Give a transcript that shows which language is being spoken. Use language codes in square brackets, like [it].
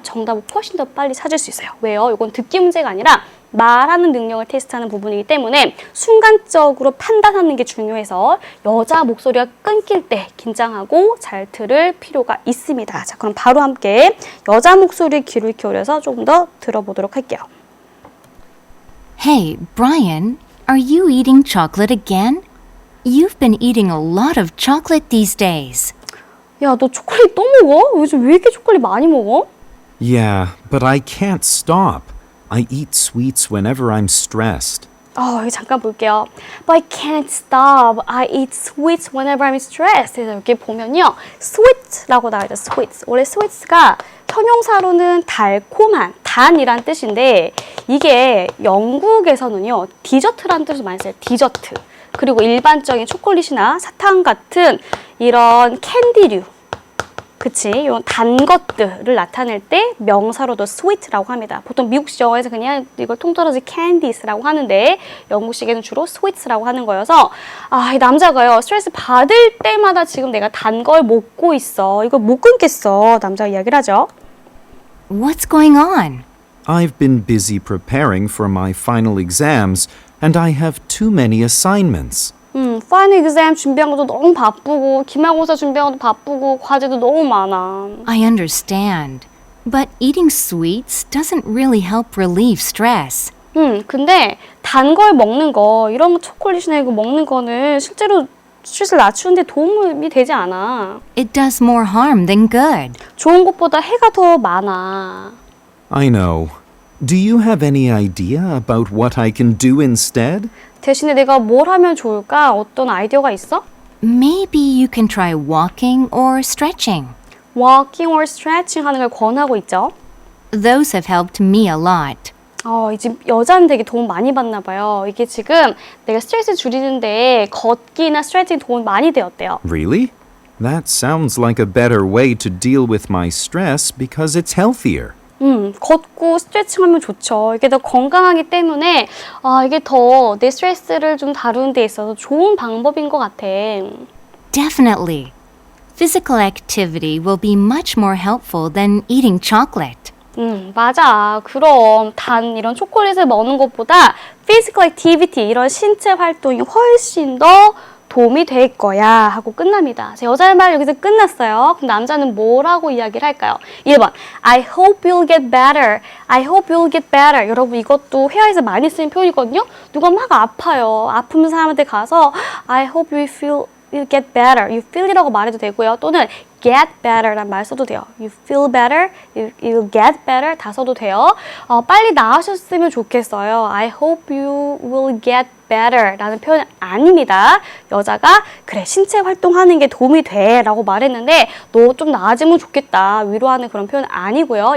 [ko] 정답을 훨씬 더 빨리 찾을 수 있어요. 왜요? 이건 듣기 문제가 아니라 말하는 능력을 테스트하는 부분이기 때문에 순간적으로 판단하는 게 중요해서 여자 목소리가 끊길 때 긴장하고 잘 들을 필요가 있습니다. 자, 그럼 바로 함께 여자 목소리에 귀를 기울여서 조금 더 들어보도록 할게요. [en] Hey, Brian, are you eating chocolate again? You've been eating a lot of chocolate these days. [ko] 야, 너 초콜릿 또 먹어? 요즘 왜 이렇게 초콜릿 많이 먹어? [en] Yeah, but I can't stop. I eat sweets whenever I'm stressed. [ko] 여기 잠깐 볼게요. [en] But I can't stop. I eat sweets whenever I'm stressed. [ko] 그래서 여기 보면요. sweet라고 나와있죠. sweets. 원래 sweets가 형용사로는 달콤한, 단이란 뜻인데 이게 영국에서는요. 디저트라는 뜻을 많이 써요. 디저트. 그리고 일반적인 초콜릿이나 사탕 같은 이런 캔디류, 그치? 이런 단 것들을 나타낼 때 명사로도 sweet라고 합니다. 보통 미국식 영어에서 그냥 이걸 통틀어서 candies라고 하는데 영국식에는 주로 sweets라고 하는 거여서 이 남자가요 스트레스 받을 때마다 지금 내가 단 걸 먹고 있어. 이걸 못 끊겠어. 남자가 이야기를 하죠. [en] What's going on? I've been busy preparing for my final exams, and I have too many assignments. [ko] 파이널 exam 준비한 것도 너무 바쁘고 기말고사 준비한 것도 바쁘고 과제도 너무 많아. [en] I understand. But eating sweets doesn't really help relieve stress. [ko] 근데 단 걸 먹는 거, 이런 초콜릿이나 이거 먹는 거는 실제로 스트레스를 낮추는데 도움이 되지 않아. [en] It does more harm than good. [ko] 좋은 것보다 해가 더 많아. [en] I know. Do you have any idea about what I can do instead? [ko] 대신에 내가 뭘 하면 좋을까? 어떤 아이디어가 있어? [en] Maybe you can try walking or stretching. [ko] Walking or stretching 하는 걸 권하고 있죠. [en] Those have helped me a lot. [ko] 이제 여자는 되게 도움 많이 받나 봐요. 이게 지금 내가 스트레스 줄이는데 걷기나 스트레칭 도움 많이 되었대요. [en] Really? That sounds like a better way to deal with my stress because it's healthier. [ko] 걷고 스트레칭 하면 좋죠. 이게 더 건강하기 때문에 이게 더 내 스트레스를 좀 다루는 데 있어서 좋은 방법인 것 같아. [en] Definitely. Physical activity will be much more helpful than eating chocolate. [ko] 맞아. 그럼 단 이런 초콜릿을 먹는 것보다 physical activity, 이런 신체 활동이 훨씬 더 도움이 될 거야 하고 끝납니다. 여자의 말 여기서 끝났어요. 그럼 남자는 뭐라고 이야기를 할까요? [en] 1번 I hope you'll get better. I hope you'll get better. [ko] 여러분 이것도 회화에서 많이 쓰는 표현이거든요. 누가 막 아파요. 아픈 사람한테 가서 [en] I hope you get better. [ko] You feel이라고 말해도 되고요. 또는 get better란 말 써도 돼요. You feel better, you get better 다 써도 돼요. 빨리 나으셨으면 좋겠어요. [en] I hope you will get better [ko] 라는 표현 아닙니다. 여자가 그래 신체 활동하는 게 도움이 돼 라고 말했는데 너 좀 나아지면 좋겠다 위로하는 그런 표현 아니고요.